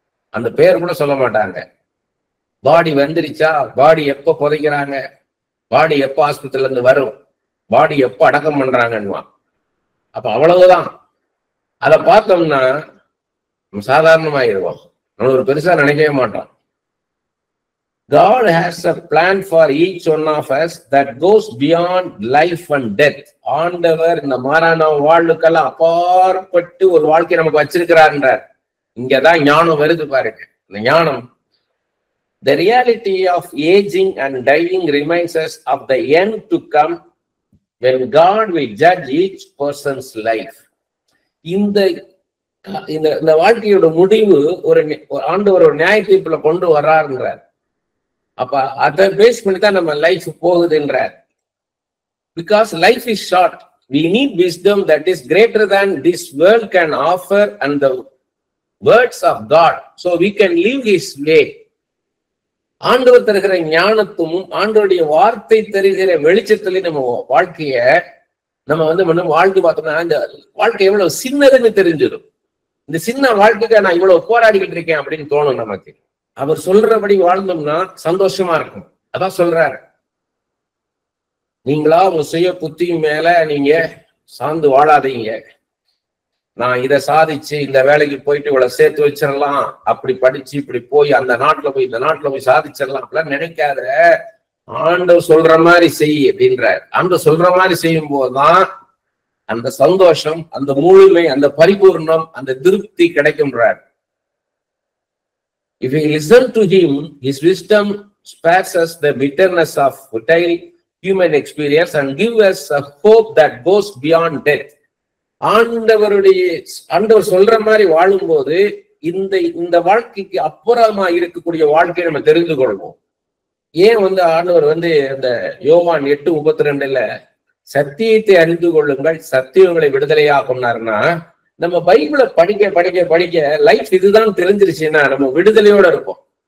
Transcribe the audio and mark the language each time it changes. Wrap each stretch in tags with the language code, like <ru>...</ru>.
<ta>அந்த பேர் கூட சொல்ல மாட்டாங்க. பாடி வந்துருச்சா, பாடி எப்ப புதைக்கிறாங்க, பாடி எப்ப ஆஸ்பத்திரியில இருந்து வரும், பாடி எப்ப அடக்கம் பண்றாங்கன்னு. அப்ப அவ்வளவுதான். அதை பார்த்தோம்னா நம்ம சாதாரணமாயிருவோம். நம்ம ஒரு பெருசா நினைக்கவே மாட்டோம்.</ta> <en>God has a plan for each one of us that goes beyond life and death.</en> <ta>ஆண்டவர் இந்த மரணம் வாழ்வுக்கெல்லாம் அப்பாற்பட்டு ஒரு வாழ்க்கை நமக்கு வச்சிருக்கிறார்ன்றார். இங்கதான் ஞானம் வருது பாருங்க. இந்த ஞானம்</ta> <en>The reality of aging and dying reminds us of the end to come when God will judge each person's life.</en> <ta>இந்த வாழ்க்கையோட முடிவு ஒரு ஆண்டவர் ஒரு நியாய தீர்ப்புல கொண்டு வர்றாருன்றார். அப்ப அதை பேஸ் பண்ணி தான் நம்ம life போகுதுன்றார்.</ta> <en>Because life is short, we need wisdom that is greater than this world can offer and the words of God, so we can live His way.</en> <ta>ஆண்டவர் தருகிற ஞானத்தும் ஆண்டவருடைய வார்த்தை தருகிற வெளிச்சத்திலே நம்ம வாழ்க்கைய நம்ம வாழ்க்கை பார்த்தோம்னா இந்த வாழ்க்கை எவ்வளவு சின்னதுன்னு தெரிஞ்சிடும். இந்த சின்ன வாழ்க்கைக்கு நான் இவ்வளவு போராடிக்கிட்டு இருக்கேன் அப்படின்னு தோணும் நமக்கு. அவர் சொல்றபடி வாழ்ந்தோம்னா சந்தோஷமா இருக்கும். அதான் சொல்றாரு, நீங்களா உங்க சுய புத்தியும் மேல நீங்க சார்ந்து வாழாதீங்க. நான் இதை சாதிச்சு இந்த வேலைக்கு போயிட்டு இவ்வளவு சேர்த்து வச்சிடலாம், அப்படி படிச்சு இப்படி போய் அந்த நாட்டுல போய் இந்த நாட்டுல போய் சாதிச்சிடலாம் அப்படிலாம் நினைக்காத. ஆண்டவர் சொல்ற மாதிரி செய் அப்படின்றார். ஆண்டவர் சொல்ற மாதிரி செய்யும் போதுதான் அந்த சந்தோஷம், அந்த முழுமை, அந்த பரிபூர்ணம், அந்த திருப்தி கிடைக்கும்ன்றார்.</ta> <en>If we listen to him, his wisdom spares us the bitterness of futile human experience and gives us a hope that goes beyond death.</en> <ta>ஆண்டவர் சொல்ற மாதிரி வாழும்போது இந்த வாழ்க்கைக்கு அப்புறமா இருக்கக்கூடிய வாழ்க்கையை நம்ம தெரிந்து கொள்வோம். ஏன் ஆண்டவர் இந்த யோவான் 8:32 சத்தியத்தை அறிந்து கொள்ளுங்கள், சத்தியங்களை விடுதலையாக்கும்னாருன்னா, நம்ம பைபிளை படிக்க படிக்க படிக்க லைஃப் இதுதான் தெரிஞ்சிருச்சுன்னா நம்ம விடுதலையோட இருப்போம்.</ta>